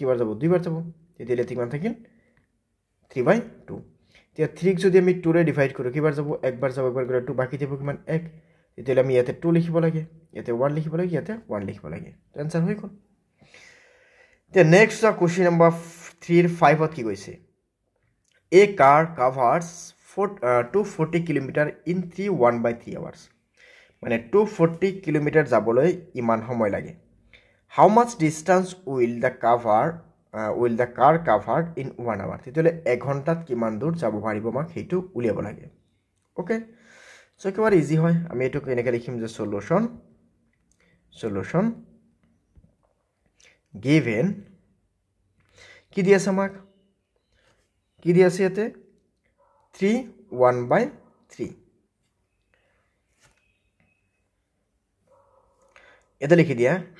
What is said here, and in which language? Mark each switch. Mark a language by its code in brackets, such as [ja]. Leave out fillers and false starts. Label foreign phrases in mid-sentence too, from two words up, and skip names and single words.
[as] কেইবাৰ যাব 2 বাৰ যাব তেতিয়ালে কিমান থাকিল 3 by 2 তেতিয়া 3 ক যদি আমি 2 ৰে ডিভাইড কৰো কেইবাৰ যাব একবাৰ যাব একবাৰ গলে 2 বাকি থাকিব কিমান 1 তেতিয়ালে আমি ইয়াতে 2 লিখিব লাগে ইয়াতে 1 লিখিব লাগে ইয়াতে 1 লিখিব লাগে তো आंसर হৈ গল তে [en] next question number [as] 3 ৰ 5 ত কি কৈছে [en] A car covers 240 km in 1 by 3 hours. [as] মানে 240 km যাবলৈ ইমান সময় লাগে. [en] How much distance will the car cover in 1 hour? [as] তেতিয়ালে 1 ঘণ্টাত কিমান দূৰ যাব পাৰিব মাক হেতু উলিয়াব লাগে. [en] okay so [as] একেবাৰে ইজি হয় আমি এটো কেনেকৈ লিখিম যে সলিউশন given কি দি আছে আমাক কি দি আছে ইয়াতে 3 1 by 3 এটা লিখি দিয়া